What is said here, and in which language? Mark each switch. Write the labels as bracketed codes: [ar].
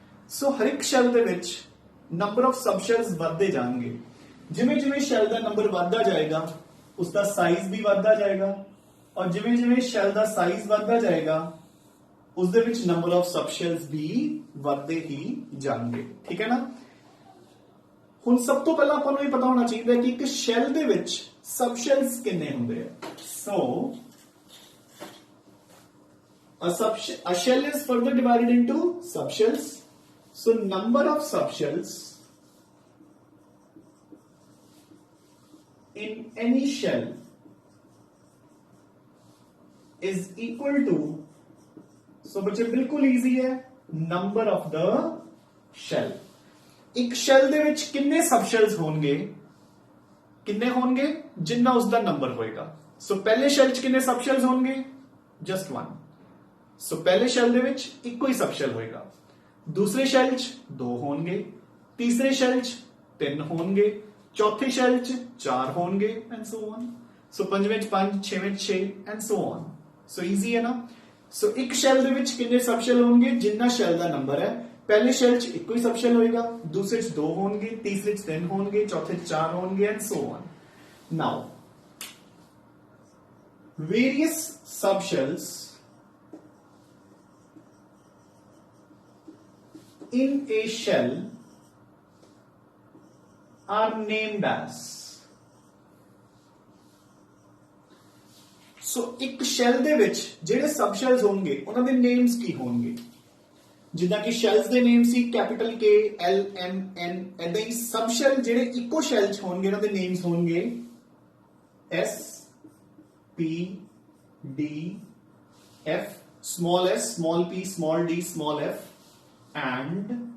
[pa] ਸੋ ਹਰ ਇੱਕ ਸ਼ੈਲ ਦੇ ਵਿੱਚ ਨੰਬਰ ਆਫ ਸਬਸ਼ੈਲਸ ਵੱਧਦੇ ਜਾਣਗੇ। ਜਿਵੇਂ ਜਿਵੇਂ ਸ਼ੈਲ ਦਾ ਨੰਬਰ ਵੱਧਦਾ ਜਾਏਗਾ ਉਸ ਦਾ ਸਾਈਜ਼ ਵੀ ਵੱਧਦਾ ਜਾਏਗਾ ਔਰ ਜਿਵੇਂ ਜਿਵੇਂ ਸ਼ੈਲ ਦਾ ਸਾਈਜ਼ ਵੱਧਦਾ ਜਾਏਗਾ ਉਸ ਦੇ ਵਿੱਚ ਨੰਬਰ ਆਫ ਸਬ ਸ਼ੈਲਸ ਵੀ ਵੱਧਦੇ ਹੀ ਜਾਣਗੇ। ਠੀਕ ਹੈ ਨਾ। ਹੁਣ ਸਭ ਤੋਂ ਪਹਿਲਾਂ ਆਪਾਂ ਨੂੰ ਇਹ ਪਤਾ ਹੋਣਾ ਚਾਹੀਦਾ ਕਿ ਇੱਕ ਸ਼ੈਲ ਦੇ ਵਿੱਚ ਸਬ ਸ਼ੈਲਸ ਕਿੰਨੇ ਹੁੰਦੇ ਆ। [en] So a shell is further divided into subshells. So number of subshells in any shell is equal to, so [hi] बच्चे बिल्कुल easy है, [en] number of the shell। [hi] एक shell [pa] ਦੇ ਵਿੱਚ [hi] किन्ने subshells होंगे, किन्ने होंगे जिन्ना उसका नंबर होएगा। So पहले shell च किन्ने subshells होंगे, [en] just one। [hi] सो पहले शैल [pa] ਦੇ ਵਿੱਚ ਇੱਕੋ ਹੀ ਸਬ ਸ਼ੈਲ ਹੋਏਗਾ, ਦੂਸਰੇ ਸ਼ੈਲ 'ਚ ਦੋ ਹੋਣਗੇ, ਤੀਸਰੇ ਸ਼ੈਲ 'ਚ ਤਿੰਨ ਹੋਣਗੇ, ਚੌਥੇ ਸ਼ੈਲ 'ਚ ਚਾਰ ਹੋਣਗੇ ਐਂਡ ਸੋ ਔਨ। ਸੋ ਪੰਜਵੇਂ 'ਚ ਪੰਜ, ਛੇਵੇਂ 'ਚ 6 and so on. So easy ਹੈ ਨਾ। ਸੋ ਇੱਕ ਸ਼ੈਲ ਦੇ ਵਿੱਚ ਕਿੰਨੇ ਸਬ ਸ਼ੈਲ ਹੋਣਗੇ, ਜਿੰਨਾ ਸ਼ੈਲ ਦਾ ਨੰਬਰ ਹੈ। ਪਹਿਲੇ ਸ਼ੈਲ 'ਚ ਇੱਕੋ ਹੀ ਸਬ ਸ਼ੈਲ ਹੋਏਗਾ, ਦੂਸਰੇ 'ਚ ਦੋ ਹੋਣਗੇ, ਤੀਸਰੇ 'ਚ ਤਿੰਨ ਹੋਣਗੇ, ਚੌਥੇ 'ਚ ਚਾਰ ਹੋਣਗੇ and so on. [en] Now various sub shells in a shell are named as। [pa] so ਇੱਕ ਸ਼ੈਲ ਦੇ ਵਿੱਚ ਜਿਹੜੇ ਸਬ ਸ਼ੈਲਸ ਹੋਣਗੇ ਉਹਨਾਂ ਦੇ ਨੇਮਸ ਕੀ ਹੋਣਗੇ। ਜਿੱਦਾਂ ਕਿ ਸ਼ੈਲਸ ਦੇ ਨੇਮ ਸੀ capital K L M N, ਐਦਾਂ ਹੀ ਸਬ ਸ਼ੈਲ ਜਿਹੜੇ ਇੱਕੋ ਸ਼ੈਲ 'ਚ ਹੋਣਗੇ ਉਹਨਾਂ ਦੇ ਨੇਮਸ ਹੋਣਗੇ S P D F, [en] small s, small p, small d, small f, [pa] and